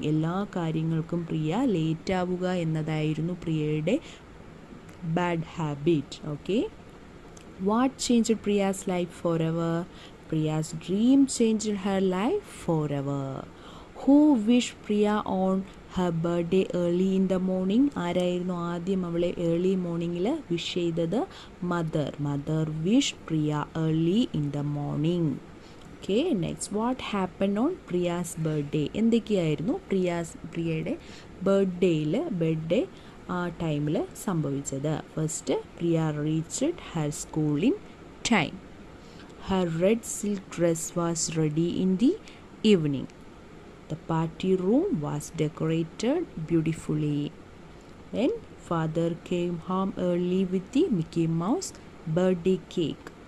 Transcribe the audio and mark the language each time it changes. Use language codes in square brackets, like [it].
[ml] എല്ലാ കാര്യങ്ങൾക്കും പ്രിയ ലേറ്റ് ആവുക എന്നതായിരുന്നു പ്രിയയുടെ bad habit. Okay. [en] What changed Priya's life forever? Priya's dream changed her life forever. Who wished Priya on her birthday early in the morning? [ml] ആരായിരുന്നു ആദ്യം അവളെ early മോർണിംഗിൽ വിഷ് ചെയ്തത്? [en] Mother wished Priya early in the morning. Okay, next, what happened on Priya's birthday? [ml] എന്തൊക്കെയായിരുന്നു പ്രിയയുടെ birthday ആ ടൈമിൽ സംഭവിച്ചത്? [en] First, Priya reached her school in time. Her red silk dress was ready in the evening. The party room was decorated beautifully. Then father came home early with the Mickey Mouse birthday cake.